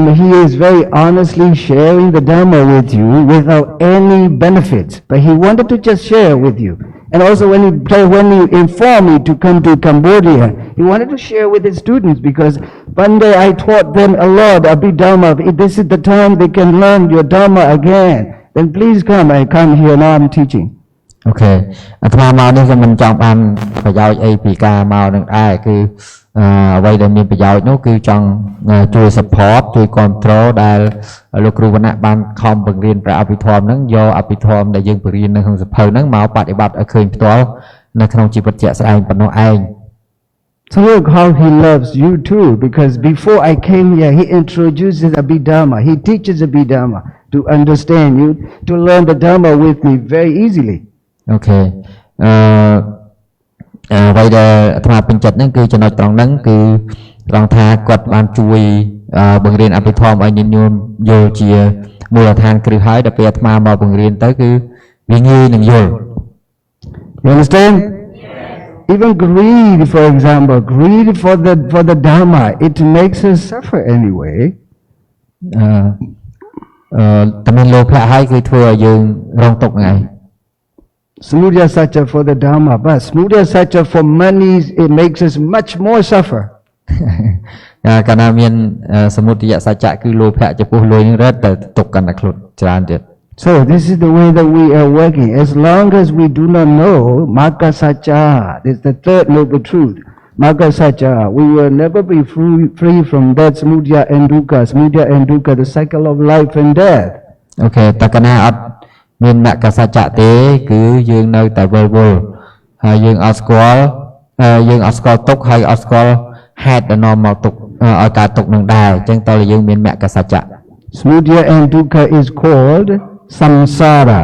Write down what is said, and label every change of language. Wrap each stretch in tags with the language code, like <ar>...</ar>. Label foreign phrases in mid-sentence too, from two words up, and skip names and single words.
<en>He is very honestly sharing the Dharma with you without any benefits. But he wanted to just share with you. And also when he informed me to come to Cambodia, he wanted to share with his students because one day I taught them a lot about Dharma. If this is the time they can learn your Dharma again, then please come. I come here, now I'm teaching. Okay.</en> <km>អាត្មាមកនេះក៏មិនចង់បានប្រយោជន៍អីពីការមកនឹងដែរគឺអ្វីដែលមានប្រយោជន៍នោះគឺចង់ជួយ support ជួយ control ដែលលោកគ្រូវណ្ណៈបានខំបង្រៀនព្រះអភិធម្មហ្នឹងយកអភិធម្មដែលយើងបង្រៀននៅក្នុងសភៅហ្នឹងមកបប្រតិបត្តិឲ្យឃើញផ្ទាល់នៅក្នុងជីវិតជាក់ស្ដែងប៉ុណ្ណោះឯង</km> <en>So look how he loves you too because before I came here he introduces Abhidharma. He teaches Abhidharma to understand you, to learn the Dharma with me very easily. Okay.</en> <km>អ្វីដែលអាត្មាពេញចិត្តហ្នឹងគឺចំណុចត្រង់ហ្នឹងគឺត្រង់ថាគាត់បានជួយបង្រៀនអភិធម្មឲ្យញាតិញោមយល់ជាមូលដ្ឋានគ្រឹះហើយដល់ពេលអាត្មាមកបង្រៀនទៅគឺវាងាយនឹងយល់</km> <en>You understand? Even greed, for example, greed for the Dharma, it makes us suffer anyway.</en> <km>តែមានលោភៈហើយគឺធ្វើឲ្យយើងរងទុក្ខថ្ងៃ</km> <en>Samudaya Satya for the Dharma, but Samudaya Satya for money, it makes us much more suffer.</en> <km>កាលណាមានសមុទយសច្ចៈគឺលោភៈចំពោះលុយនឹងរត់ទៅទុក្ខកាន់តែខ្លួនច្រើនទៀត</km> <en>So this is the way that we are working. As long as we do not know Magga Satya, this is the third noble truth. Magga Satya, we will never be free from that samudaya and dukkha, the cycle of life and death.</en> <km>អូខេតែកាលណាអត់មានមគ្គសច្ចៈទេគឺយើងនៅតែវិលវល់ហើយយើងអត់ស្គាល់ទុក្ខហើយអត់ស្គាល់ហេតុដែលនាំមកទុក្ខឲ្យកើតទុក្ខនឹងដែរអញ្ចឹងតើយើងមានមគ្គសច្ចៈ</km> <en>Samudaya and dukkha is called samsara.</en>